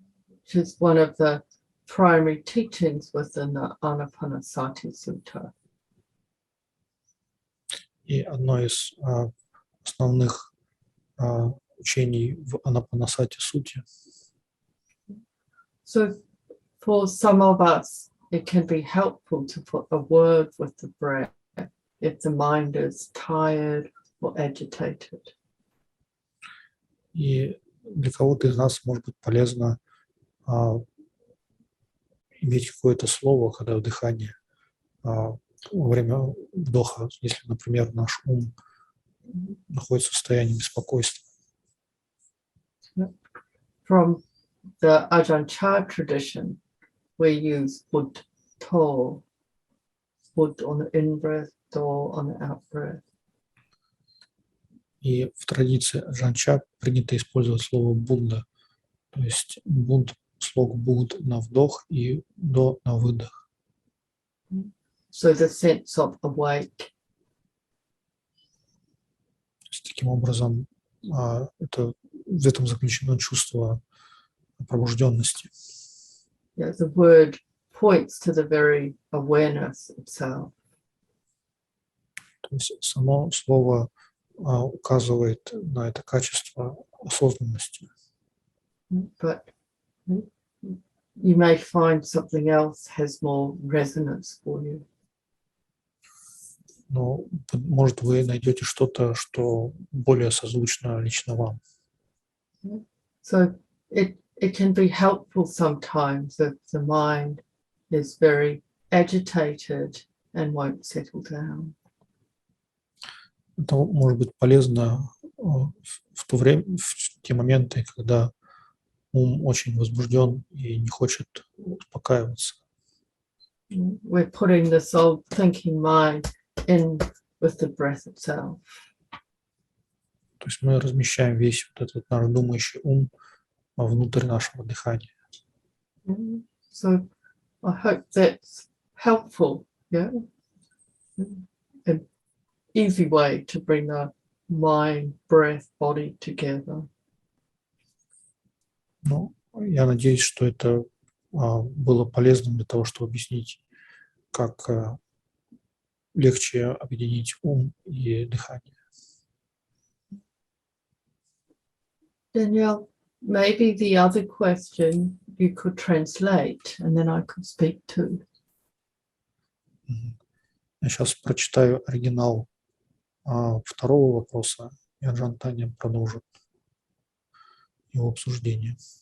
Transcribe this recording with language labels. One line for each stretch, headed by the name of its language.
English: Which is one of the primary teachings within the Anapanasati Sutta.
Russian: И одно из основных учений в Анапанасати сути.
English: So for some of us, it can be helpful to put a word with the breath if the mind is tired or agitated.
Russian: И для кого-то из нас может быть полезно иметь какое-то слово, когда в дыхании, во время вдоха, если, например, наш ум находится в состоянии беспокойства.
English: From the Ajahn tradition, we use bud to, bud on the in-breath, to on the out-breath.
Russian: И в традиции Аджан принято использовать слово Будда, то есть буд, слог буд на вдох и до на выдох.
English: So the sense of awake.
Russian: То есть, таким образом, это, в этом заключено чувство пробужденности.
English: Yeah, the word points to the very awareness itself.
Russian: То есть само слово указывает на это качество осознанности.
English: But you may find something else has more resonance for you.
Russian: Но, может, вы найдете что-то, что более созвучно лично вам.
English: So it can be helpful sometimes if the mind is very agitated and won't settle down.
Russian: Это может быть полезно в то время, в те моменты, когда ум очень возбужден и не хочет успокаиваться.
English: We're putting this old thinking mind in with the breath itself.
Russian: То есть мы размещаем весь вот этот наш думающий ум внутрь нашего дыхания.
English: So I hope that's helpful, yeah? An easy way to bring the mind, breath, body together.
Russian: Ну, я надеюсь, что это было полезным для того, чтобы объяснить, как легче объединить ум и дыхание.
English: Danielle, maybe the other question you could translate and then I could speak too.
Russian: Я сейчас прочитаю оригинал второго вопроса, и Аджан Таня продолжит его обсуждение.